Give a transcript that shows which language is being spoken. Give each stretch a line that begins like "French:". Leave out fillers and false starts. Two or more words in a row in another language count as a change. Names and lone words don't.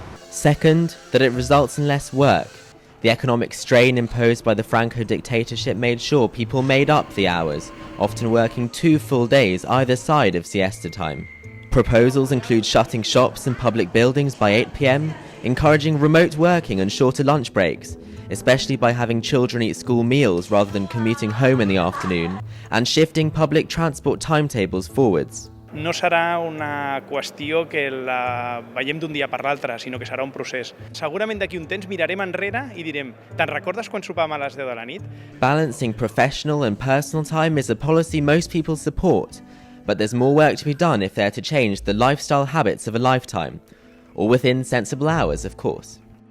English: Second, that it results in less work. The economic strain imposed by the Franco dictatorship made sure people made up the hours, often working 2 full days either side of siesta time. Proposals include shutting shops and public buildings by 8 p.m, encouraging remote working and shorter lunch breaks, especially by having children eat school meals rather than commuting home in the afternoon, and shifting public transport timetables forwards.
Catalan: No serà una qüestió que la veiem d'un dia per l'altre, sinó que serà un procés. Segurament d'aquí un temps mirarem enrere i direm: te'n recordes quan sopàvem a les 10 de la nit?
English: Balancing professional and personal time is a policy most people support, but there's more work to be done if they're to change the lifestyle habits of a lifetime, or within sensible hours, of course.